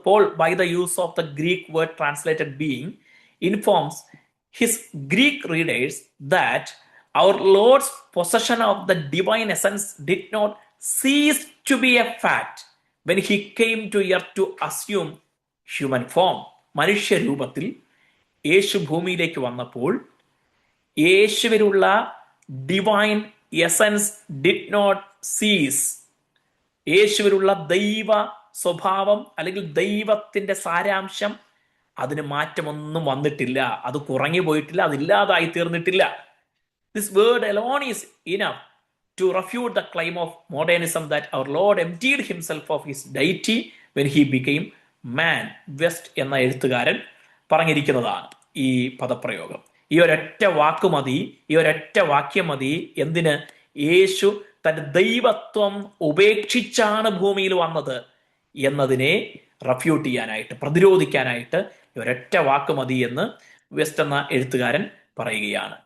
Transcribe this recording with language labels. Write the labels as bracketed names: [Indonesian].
[English] Paul, by the use of the Greek word translated being, informs his Greek readers that our Lord's possession of the divine essence did not cease to be a fact when he came to earth to assume human form. [Malayalam] മനുഷ്യരൂപത്തിൽ യേശു ഭൂമിയിലേക്ക് വന്നപ്പോൾ യേശുവിലുള്ള [English] Divine essence did not cease. [Malayalam] യേശുവിലുള്ള ദൈവ സ്വഭാവം അല്ലെങ്കിൽ ദൈവത്തിന്റെ സാരാംശം, അതിന് മാറ്റമൊന്നും വന്നിട്ടില്ല. അത് കുറഞ്ഞു പോയിട്ടില്ല, അതില്ലാതായി തീർന്നിട്ടില്ല. [English] This word alone is enough to refute the claim of modernism that our Lord emptied himself of his deity when he became man. [Malayalam] West എന്ന എഴുത്തുകാരൻ പറഞ്ഞിരിക്കുന്നതാണ് ഈ പദപ്രയോഗം. ഈ ഒരൊറ്റ വാക്ക് മതി, ഈ ഒരൊറ്റ വാക്യം മതി എന്തിന്? യേശു തന്റെ ദൈവത്വം ഉപേക്ഷിച്ചാണ് ഭൂമിയിൽ വന്നത് എന്നതിനെ റെഫ്യൂട്ട് ചെയ്യാനായിട്ട്, പ്രതിരോധിക്കാനായിട്ട് ഒരൊറ്റ വാക്ക് മതി എന്ന് വെസ്റ്റ് എന്ന എഴുത്തുകാരൻ പറയുകയാണ്.